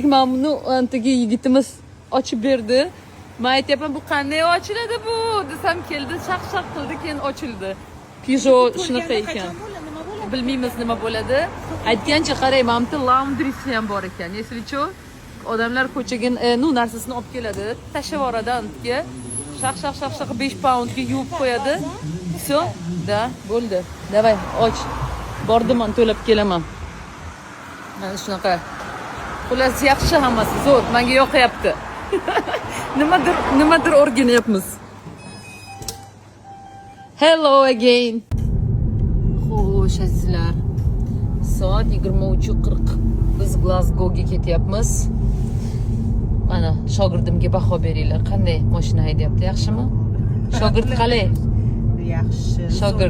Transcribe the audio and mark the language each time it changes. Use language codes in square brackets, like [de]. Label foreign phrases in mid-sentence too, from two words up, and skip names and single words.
[uz] Mana buni antagi yigitimiz ochib berdi. Men aytayapman, bu qanday ochiladi bu desam, keldi, shaq qildi, keyin ochildi. Peugeot shunaqa ekan. Bilmaymiz nima bo'ladi. Aytgancha qarang, mana bu laundrysi ham bor ekan. Eslicho, odamlar ko'chaga narsasini olib keladi, tashlab yuboradi antga. Shaq 5 poundga yuvib qo'yadi. [ru] Все, да, [uz] bo'ldi. Давай, och. bordiman to'lab kelaman. Mana shunaqa. Xullas yaxshi hammasi, zo'r, menga yoqyapti. Nimadir o'rganyapmiz. [en] Hello again. [uz] Xo'sh, azizlar. Soat 23:40. Biz Glasgowga ketyapmiz. Mana shogirdimga baho beringlar. Qanday mashina haydayapti, yaxshimi? Shogird qalay? Yaxshi. Shogird